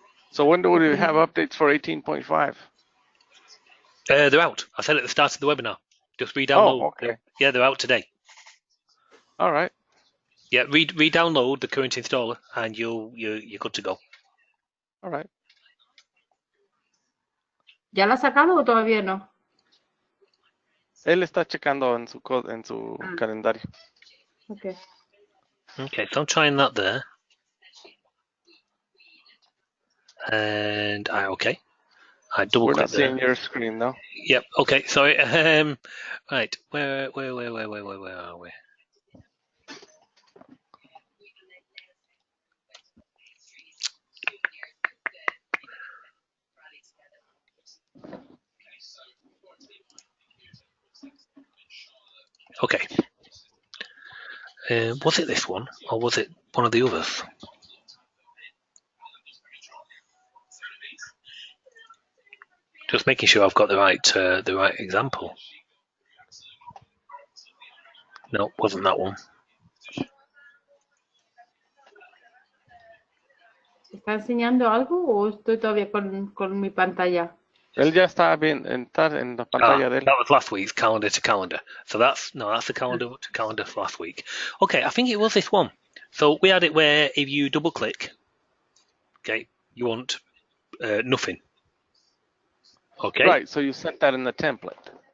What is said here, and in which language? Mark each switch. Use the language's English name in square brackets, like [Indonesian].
[English] So when do we have updates for 18.5? They're out. I said at the start of the webinar. Just re-download. Oh, okay. Yeah, they're out today. All right. Yeah, re-download the current installer, and you're good to go. All right. [Spanish] ¿Ya la ha sacado o todavía no? Él está checando en su calendario. [English] Okay. Okay, so I'm trying that there. And okay. I double We're click not seeing there. your screen now. Yep. Okay. Sorry. Right. Where are we? Okay. Was it this one or was it one of the others? Just making sure I've got the right example. No, wasn't that one. [Spanish] ¿Está enseñando algo o estoy todavía con mi pantalla? Él ya está bien, está en la pantalla de él. [English] That was last week's calendar to calendar. So that's the calendar to calendar for last week. Okay, I think it was this one. So we had it where if you double click, okay, you want nothing. Okay. Right. So you set that in the template.